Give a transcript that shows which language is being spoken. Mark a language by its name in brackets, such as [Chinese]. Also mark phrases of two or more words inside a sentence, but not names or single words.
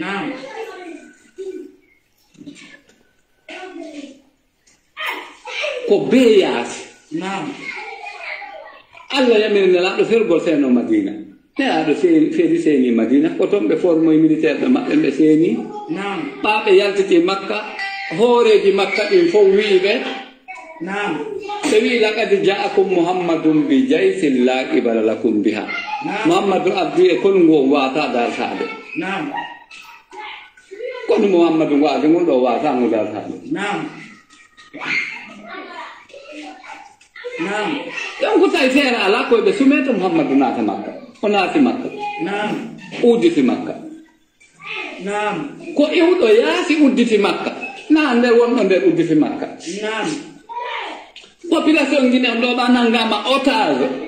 [Fula] ko be yaasi Allah yamiri nelaɗo fergol seno Madina nelaɗo feeri seeni Madina ko toon ɓe formoye militaire ɓe maɓɓe ɓe seeni ɓaɓe yaltiti makka hooreji makka ɗin fof wiiɓe ɓe wi [Arabic] لقد جاءكم محمد بجيش لا قبل لكم بها [Fula] muhammadu abdi e konungu on wata dartade kono muhammadu waade ngon ɗo watango dartade donc tawi feere ala koye ɓe sumeta muhammadu naata makka onati makka udditi makka ko iwɗo yaasi udditi makka na nder wonɗo nder udditi makka [French] population guinéen [Fula] ɗo ɓa nangama otage